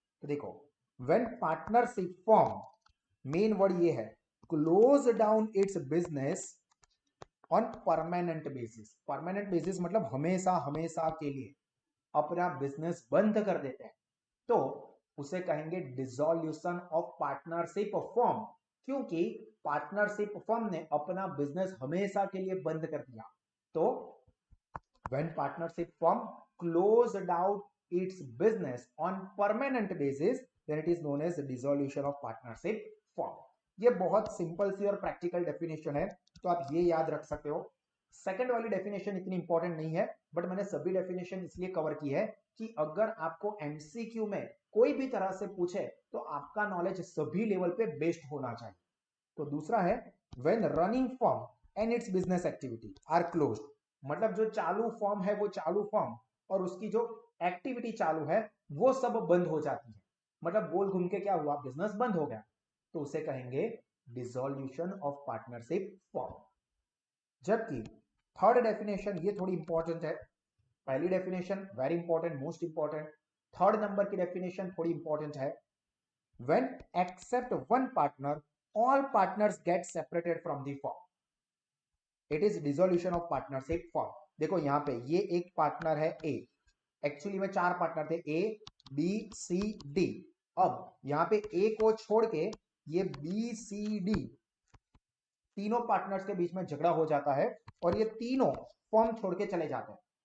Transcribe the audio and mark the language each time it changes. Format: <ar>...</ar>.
<hi>तो देखो</hi> <en>When partnership form, main word ये है, close down its business on permanent basis.</en> <hi>Permanent basis मतलब हमेशा हमेशा के लिए अपना बिजनेस बंद कर देते हैं, तो उसे कहेंगे डिसोल्यूशन ऑफ पार्टनरशिप फॉर्म, क्योंकि पार्टनरशिप फर्म ने अपना बिजनेस हमेशा के लिए बंद कर दिया.</hi> <en>तो when partnership firm closed out its business on permanent basis, then it is known as dissolution of partnership firm.</en> <hi>ये बहुत सिंपल सी और प्रैक्टिकल डेफिनेशन है, तो आप ये याद रख सकते हो. सेकंड वाली डेफिनेशन इतनी इंपॉर्टेंट नहीं है,</hi> <en>but</en> <hi>मैंने सभी डेफिनेशन इसलिए कवर की है कि अगर आपको एमसीक्यू में कोई भी तरह से पूछे तो आपका नॉलेज सभी लेवल पे बेस्ड होना चाहिए। तो दूसरा है</hi> <en>when running firm and its business activity are closed,</en> <hi>मतलब जो चालू फॉर्म है वो चालू फॉर्म और उसकी जो एक्टिविटी चालू है वो सब बंद हो जाती है, मतलब गोल घूम के क्या हुआ, बिजनेस बंद हो गया, तो उसे कहेंगे डिसॉल्यूशन ऑफ पार्टनरशिप फॉर्म। जबकि थर्ड डेफिनेशन ये थोड़ी इंपॉर्टेंट है, पहली definition</hi> <en>very important, most important,</en> <hi>third number की डेफिनेशन थोड़ी इंपॉर्टेंट है।</hi> <en>When except one partner, all partners get separated from the firm. It is dissolution of partnership firm.</en> <hi>देखो यहाँ पे ये एक पार्टनर है ए, एक्चुअली में चार पार्टनर थे ए बी सी डी, अब यहाँ पे ए को छोड़ के ये बी सी डी तीनों पार्टनर्स के बीच में झगड़ा हो जाता है और ये तीनों फर्म छोड़ के चले जाते हैं।</hi>